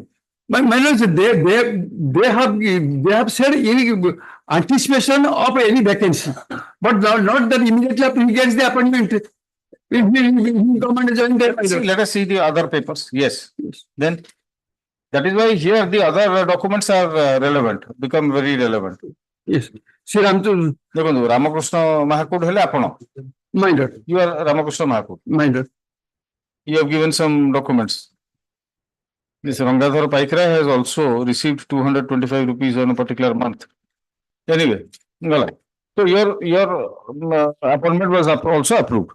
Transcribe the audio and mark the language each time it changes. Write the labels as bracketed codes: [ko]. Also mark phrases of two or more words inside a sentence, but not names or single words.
[en] My lords, they have said in anticipation of any vacancy, but not that immediately after he gets the appointment. If he come and join there. Let us see the other papers. Yes. Then that is why here the other documents are relevant, become very relevant. Yes. Sri Ramchandra. [or] ଦେଖୋ ରାମକୃଷ୍ଣ ମହାକୂଟ ହେଲେ ଆପଣ. [en] My lord. You are Ramakrishna Mahakudu. My lord. You have given some documents. This Rangadhara Paikrai has also received 225 rupees on a particular month. Anyway, so your appointment was also approved.